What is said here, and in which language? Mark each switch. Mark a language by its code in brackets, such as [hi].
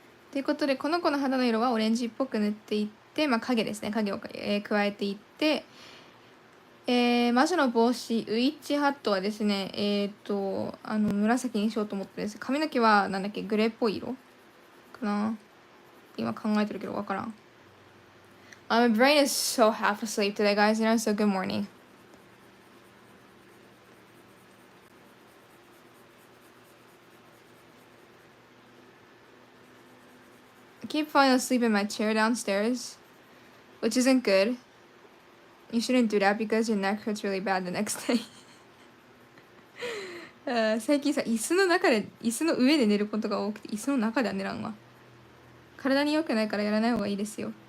[ja] ということで、この子の肌の色はオレンジっぽく塗っていって、まあ、影ですね。影を、加えていって、魔女の帽子、ウィッチハットはですね、紫にしようと思ってです。髪の毛は、なんだっけ、グレーっぽい色かな。今考えてるけど、わからん。 [en] My brain is so half asleep today, guys. You know, so good morning. I keep falling asleep in my chair downstairs, which isn't good. You shouldn't do that because your neck hurts really bad the next day. [ja] 最近さ、椅子の上で寝ることが多くて、椅子の中では寝らんわ。体に良くないからやらない方がいいですよ。